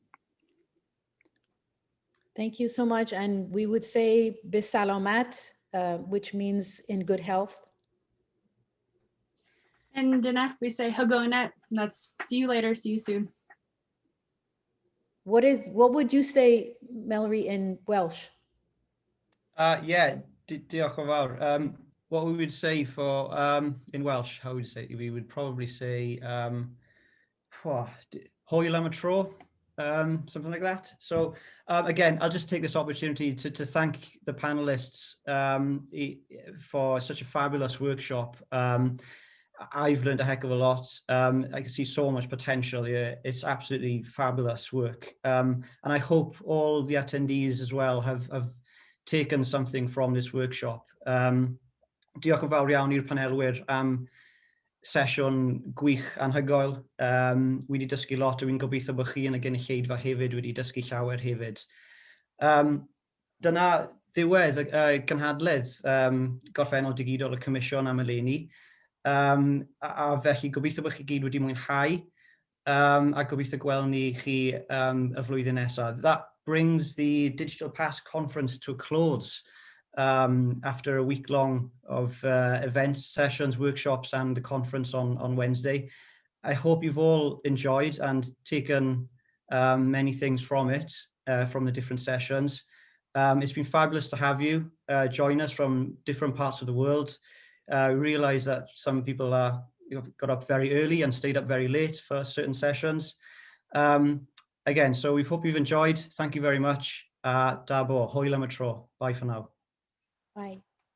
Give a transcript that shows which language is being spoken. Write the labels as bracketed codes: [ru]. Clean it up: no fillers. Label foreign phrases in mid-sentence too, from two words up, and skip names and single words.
[en] Thank you so much. And we would say bisalamat, which means in good health. In Diné, we say hagonet. That's see you later, see you soon. What would you say, Mallory, in Welsh? [cy] Yeah, diolch yn fawr. [en] What we would say for in Welsh, how would we say? We would probably say [cy] hwyl am y tro, [en] something like that. So again, I'll just take this opportunity to thank the panelists for such a fabulous workshop. I've learned a heck of a lot. I can see so much potential here. It's absolutely fabulous work. And I hope all the attendees as well have taken something from this workshop. [cy] Diolch yn fawr iawn i'r panelwyr am sesiwn gwych anhygoel. Wi wedi dysgu lot, a wi'n gobeithio bod chi yn y gynulleidfa hefyd wedi dysgu llawer hefyd. Dyna ddiwedd y gynhadledd gorffennol digidol y Comisiwn am Eleni. A felly gobeithio bod chi gyd wedi mwynhau, a gobeithio gweld ni chi y flwyddyn nesaf. [en] That brings the Digital Past Conference to a close after a week long of events, sessions, workshops, and the conference on Wednesday. I hope you've all enjoyed and taken many things from it, from the different sessions. It's been fabulous to have you join us from different parts of the world. Realize that some people got up very early and stayed up very late for certain sessions. Again, so we hope you've enjoyed. Thank you very much. Davar, [cy] hwyl am y tro. [en] Bye for now. Bye.